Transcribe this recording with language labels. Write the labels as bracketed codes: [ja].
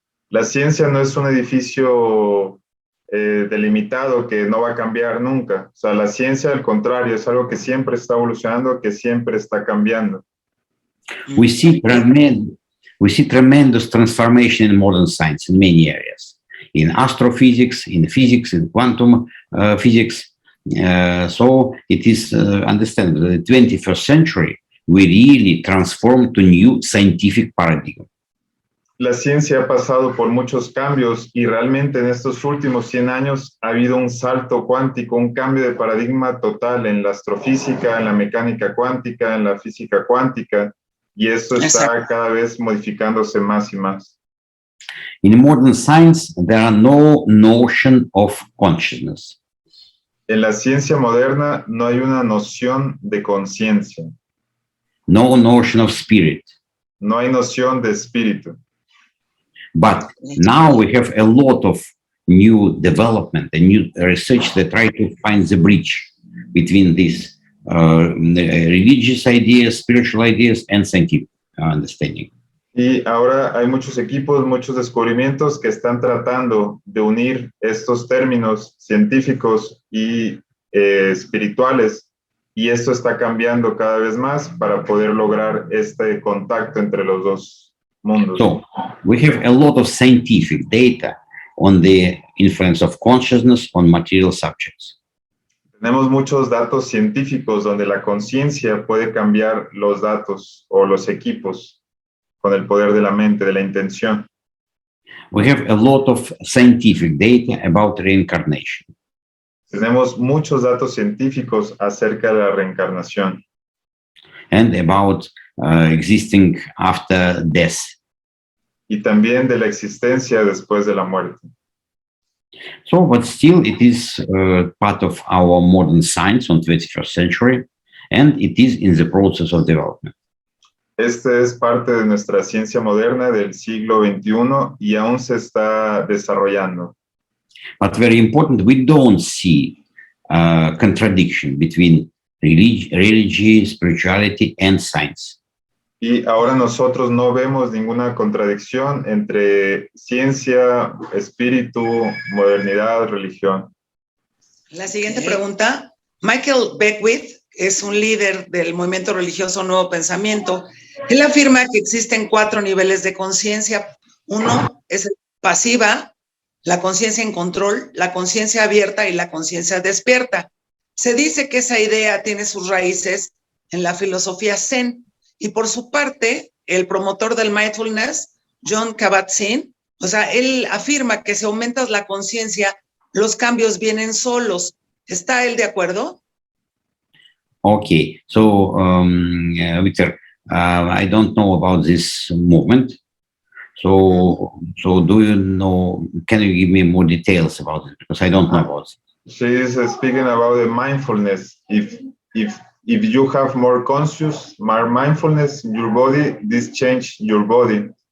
[es] La ciencia no es un edificio delimitado que no va a cambiar nunca. O sea, la ciencia, al contrario, es algo que siempre está evolucionando, que siempre está cambiando. [en] We see tremendous transformation in modern science in many areas. In astrophysics, in physics, in quantum physics. So it is understandable that the 21st century, we really transform to new scientific paradigm. [es] La ciencia ha pasado por muchos cambios y realmente en estos últimos 100 años ha habido un salto cuántico, un cambio de paradigma total en la astrofísica, en la mecánica cuántica, en la física cuántica, y esto está cada vez modificándose más y más. [en] In modern science, there are no notion of consciousness. [es] En la ciencia moderna no hay una noción de conciencia. [en] No notion of spirit. [es] No hay noción de espíritu. [en] But now we have a lot of new development and new research that try to find the bridge between these religious ideas, spiritual ideas, and scientific understanding. [es] Y ahora hay muchos equipos, muchos descubrimientos que están tratando de unir estos términos científicos y espirituales, y esto está cambiando cada vez más para poder lograr este contacto entre los dos mundos. [en] So, we have a lot of scientific data on the influence of consciousness on material subjects. [es] Tenemos muchos datos científicos donde la conciencia puede cambiar los datos o los equipos con el poder de la mente, de la intención. [en] We have a lot of scientific data about reincarnation. [es] Tenemos muchos datos científicos acerca de la reencarnación. [en] And about existing after death. [es] Y también de la existencia después de la muerte. [en] So, but still it is part of our modern science on 21st century, and it is in the process of development. [es] Este es parte de nuestra ciencia moderna del siglo XXI y aún se está desarrollando. [en] But very important, we don't see contradiction between religion, spirituality, and science. [es] Y ahora nosotros no vemos ninguna contradicción entre ciencia, espíritu, modernidad, religión. La siguiente pregunta. Michael Beckwith es un líder del movimiento religioso Nuevo Pensamiento. Él afirma que existen 4 niveles de conciencia. Uno es pasiva, la conciencia en control, la conciencia abierta y la conciencia despierta. Se dice que esa idea tiene sus raíces en la filosofía Zen. Y por su parte, el promotor del Mindfulness, John Kabat-Zinn, o sea, él afirma que si aumentas la conciencia, los cambios vienen solos. ¿Está él de acuerdo? [en] Okay, so, Victor, I don't know about this movement. So do you know, can you give me more details about it? Because I don't know about it. She is speaking about the mindfulness. If you have more conscious, more mindfulness in your body, this change your body.